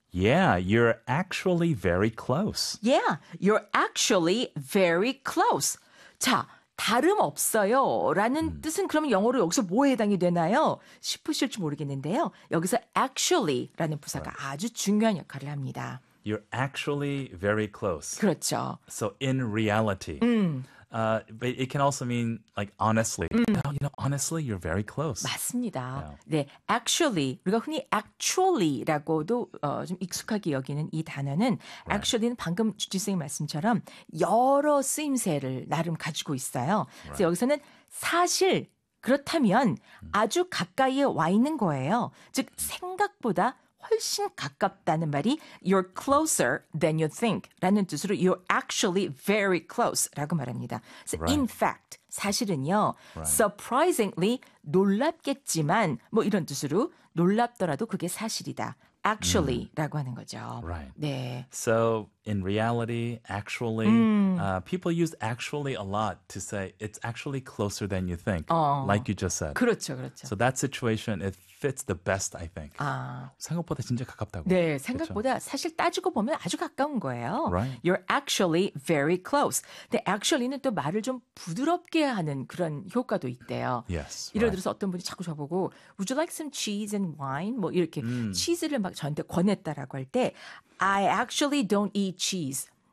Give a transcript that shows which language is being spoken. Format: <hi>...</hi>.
<en>Yeah, you're actually very close. Yeah, you're actually very close.</en> <ko>자, 다름 없어요. 라는 뜻은 그럼 영어로 여기서 뭐에 해당이 되나요? 싶으실지 모르겠는데요. 여기서 actually 라는 부사가 right. 아주 중요한 역할을 합니다.</ko> <en>You're actually very close.</en> <ko>그렇죠.</ko> <en>So in reality, but it can also mean like honestly. You know, honestly, you're very close.</en> <ko>맞습니다.</ko> <en>Yeah.</en> <ko>네, actually 우리가 흔히 actually라고도 좀 익숙하게 여기는 이 단어는</ko> <en>right.</en> <ko>actually는 방금 주지 선생님 말씀처럼 여러 쓰임새를 나름 가지고 있어요.</ko> <en>Right.</en> <ko>그래서 여기서는 사실 그렇다면 아주 가까이에 와 있는 거예요. 즉 생각보다 훨씬 가깝다는 말이</ko> <en>you're closer than you think</en> <ko>라는 뜻으로</ko> <en>you're actually very close</en> <ko>라고 말합니다.</ko> <en>So right. in fact,</en> <ko>사실은요,</ko> <en>right.</en> <ko>surprisingly, 놀랍겠지만, 뭐 이런 뜻으로 놀랍더라도 그게 사실이다. Actually 라고 하는 거죠.</ko> <en>Right.</en> <ko>네.</ko> <en>So in reality, actually. People use actually a lot to say it's actually closer than you think, like you just said.</en> <ko>그렇죠, 그렇죠.</ko> <en>So that situation, it fits the best, I think. 아.</en> <ko>생각보다 진짜 가깝다고. 네, 생각보다 그렇죠? 사실 따지고 보면 아주 가까운 거예요.</ko> <en>Right. You're actually very close.</en> <ko>근데 actually는 또 말을 좀 부드럽게 하는 그런 효과도 있대요.</ko> <en>Yes.</en> <ko>예를 들어서</ko> <en>right.</en> <ko>어떤 분이 자꾸 저보고</ko> <en>Would you like some cheese and wine?</en> <ko>뭐 이렇게 치즈를 막 저한테 권했다라고 할 때</ko> <en>I actually don't eat cheese.</en>